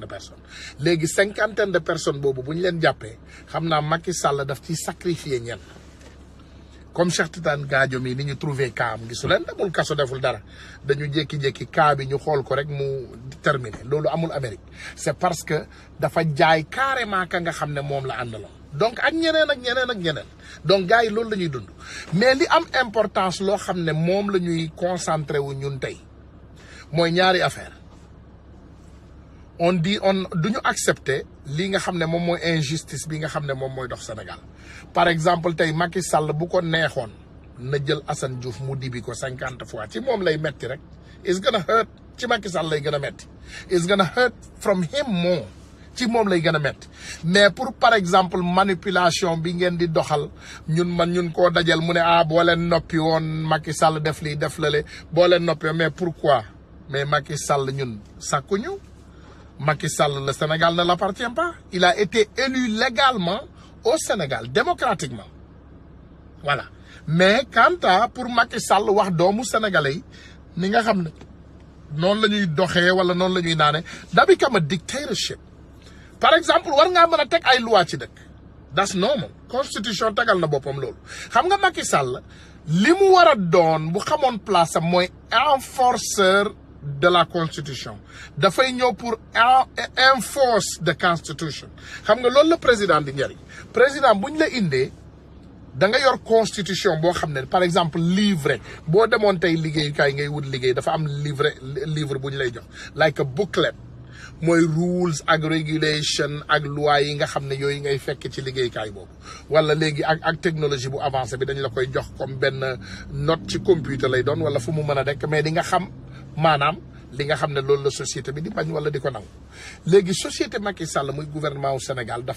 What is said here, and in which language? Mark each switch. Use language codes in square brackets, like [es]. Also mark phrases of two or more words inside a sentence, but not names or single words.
[wo] personnes léegi [fr] 50aine de personnes [wo] boobu bu ñu leen jàppee xam naa Macky Sall daf ciy sacrifier ñenn comme Cheikh Tidiane Gadio mi ni ñu trouvé cas am gisu leen demul kaso deful dara dañu jékki-jékki cas bi ñu xool ko rek mu terminé loolu amul Amérique [fr] c'est parce que [wo] dafa jaay carrément ka nga xam ne moom la àndaloon donc ak ñeneen donc gars yi loolu la ñuy dund mais li am importance loo xam ne moom la ñuy concentré wu ñun tey mooy ñaari affaire duñu accepter li nga xam ne moom mooy injustice bi nga xam ne moom mooy dox Sénégal [fr] par exemple [wo] tey Macky Sall bu ko neexoon na jël Assane Diouf mu dibi ko 50 fois ci moom lay metti rek [en] it's gonna hurt [wo] ci Macky Sall lay gën a metti [en] it's gonna hurt from him more [wo] ci moom lay gën a metti [fr] mais pour par exemple manipulation [wo] bi ngeen di doxal ñun koo dajal mu ne boo leen noppi woon Macky Sall def lii def lale boo leen noppi [fr] mais pourquoi mais [wo] Macky Sall ñun sàkkuñu Macky Sall [fr] le Sénégal ne l'appartient pas il a été élu légalement au Sénégal démocratiquement voilà mais quant à pour Macky Sall [wo] wax doomu sénégalais yi ni nga xam ne noonu la ñuy doxee wala noonu la ñuy naane da [en] become a dictatorship [fr] par exemple [wo] war ngaa mën a teg ay loi ci dëkk [en] that's normal [wo] constitution tegal na boppam loolu xam nga Macky Sall li mu war a doon bu xamoon place am mooy [fr] enforceur de la constitution [wo] dafay ñëw pour [en] enforce the constitution [wo] xam nga loolu la président di njëriñ président bu ñu la indee da nga yor constitution boo xam ne [fr] par exemple [wo] livre boo demoon tey liggéeyukaay ngay wut liggéey dafa am livre bu ñu lay jox [en] like a booklet [wo] mooy rules ak regulation ak loi yi nga xam ne yooyu ngay fekk ci liggéeykaay boobu wala léegi ak technologie bu avancé bi dañ la koy jox comme benn note ci computer lay doon wala fu mu mën a nekk mais di nga xam maanaam li nga xam ne loolu la société bi di bañ wala di ko nangu léegi société Macky Sall muy gouvernement wu Sénégal dafa